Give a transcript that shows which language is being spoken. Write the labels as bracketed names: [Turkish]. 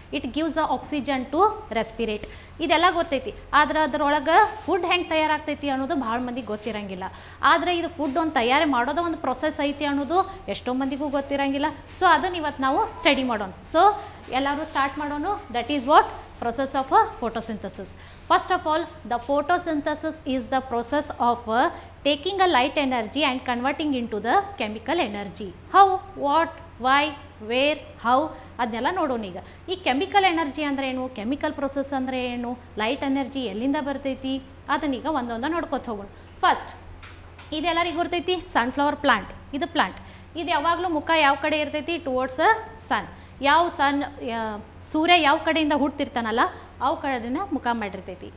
[English] It gives a oxygen to respirate. [Kannada] ಇದೆಲ್ಲ ಗೊತ್ತೈತಿ. ಆದ್ರೆ ಅದರೊಳಗೆ ಫುಡ್ ಹೆಂಗೆ ತಯಾರಾಗ್ತೈತಿ ಅನ್ನೋದು ಭಾಳ ಮಂದಿಗೆ ಗೊತ್ತಿರಂಗಿಲ್ಲ. ಆದರೆ ಇದು ಫುಡ್ ಒಂದು ತಯಾರಿ ಮಾಡೋದು ಒಂದು ಪ್ರೊಸೆಸ್ ಐತಿ ಅನ್ನೋದು ಎಷ್ಟೋ ಮಂದಿಗೂ ಗೊತ್ತಿರಂಗಿಲ್ಲ. ಸೊ ಅದನ್ನು ಇವತ್ತು ನಾವು ಸ್ಟಡಿ ಮಾಡೋಣ. ಸೊ ಎಲ್ಲರೂ ಸ್ಟಾರ್ಟ್ ಮಾಡೋಣ. [English] That is what process of photosynthesis. First of all, the photosynthesis is the process of taking a light energy and converting into the chemical energy. How, what, why, where, how [Kannada] ಅದನ್ನೆಲ್ಲ ನೋಡೋಣ. ಈಗ ಈ chemical energy ಅಂದರೆ ಏನು, chemical process ಅಂದರೆ ಏನು, light energy ಎಲ್ಲಿಂದ ಬರ್ತೈತಿ, ಅದನ್ನೀಗ ಒಂದೊಂದು ನೋಡ್ಕೊತ ಹೋಗೋಣ. ಫಸ್ಟ್ ಇದೆಲ್ಲರಿಗೂ ಬರ್ತೈತಿ ಸನ್ಫ್ಲವರ್ ಪ್ಲಾಂಟ್. ಇದು ಪ್ಲಾಂಟ್. ಇದು ಯಾವಾಗಲೂ ಮುಖ ಯಾವ ಕಡೆ ಇರ್ತೈತಿ? [English] Towards sun. [Kannada] ಯಾವ ಸನ್ ಸೂರ್ಯ ಯಾವ ಕಡೆಯಿಂದ ಹುಡ್ತಿರ್ತಾನಲ್ಲ ಅವು ಕಡೆನ ಮುಖ ಮಾಡಿರ್ತೈತಿ.